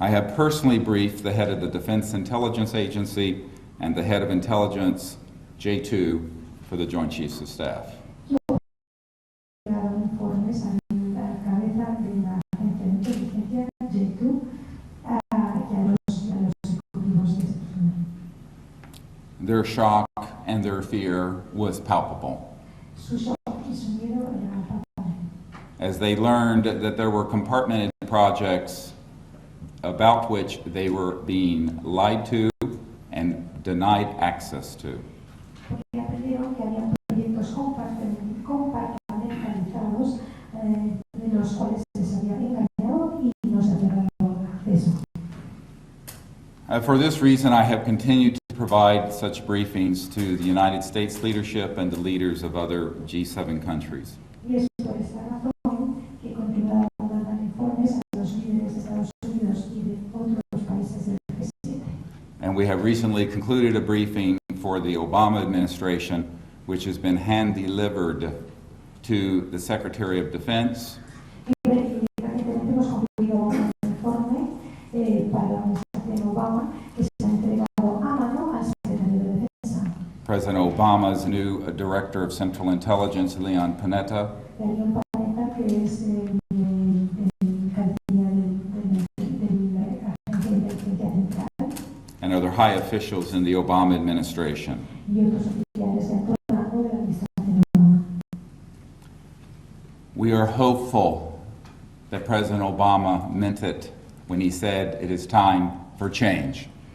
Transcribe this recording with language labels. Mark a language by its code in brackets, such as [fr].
[en] I have personally briefed the head of the Defense Intelligence Agency and the head of Intelligence J2 for the Joint Chiefs of Staff. [es] Yo he dado informes a la cabeza de la agencia de inteligencia J2 y a los ejecutivos de excepción. [en] Their shock and their fear was palpable [es] Su shock y su miedo eran palpables. [en] as they learned that there were compartmented projects about which they were being lied to and denied access to. [es] Porque aprendieron que había proyectos compartimentalizados de los cuales se había engañado y no se había dado acceso. [en] For this reason, I have continued to provide such briefings to the United States leadership and the leaders of other G7 countries. [es] Y es por esta razón que he continuado dando informes a los líderes de Estados Unidos y de otros países del G7. [en] And we have recently concluded a briefing for the Obama administration, which has been hand-delivered to the Secretary of Defense, [es] Y recientemente hemos concluido un informe para la administración Obama que se ha entregado a mano al secretario de Defensa. [en] President Obama's new Director of Central Intelligence, Leon Panetta, [es] Leon Panetta, que es el cabecilla de la Agencia de Inteligencia Central, [en] and other high officials in the Obama administration. [es] y otros oficiales de alto rango de la administración Obama. [en] We are hopeful that President Obama meant it when he said it is time for change.